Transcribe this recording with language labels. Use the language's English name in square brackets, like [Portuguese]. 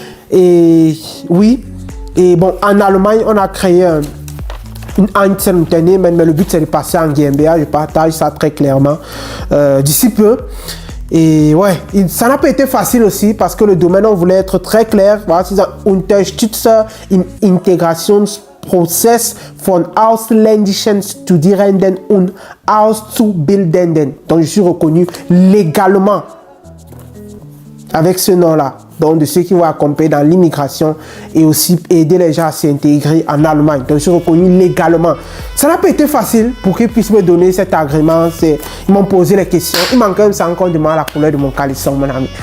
[French] Et oui, et bon, en Allemagne, on a créé une Entertainment, mais le but c'est de passer en GmbH, je partage ça très clairement d'ici peu. Et ouais, ça n'a pas été facile aussi parce que le domaine, on voulait être très clair. Voilà, c'est un [German] Unterstützer in Integrationsprozess von ausländischen Studierenden und Auszubildenden. [French] Donc je suis reconnu légalement avec ce nom-là, donc de ceux qui vont accompagner dans l'immigration et aussi aider les gens à s'intégrer en Allemagne. Donc je suis reconnu légalement. Ça n'a pas été facile pour qu'ils puissent me donner cet agrément. Ils m'ont posé les questions. Ils m'ont quand même encore demandé la couleur de mon caleçon, mon ami.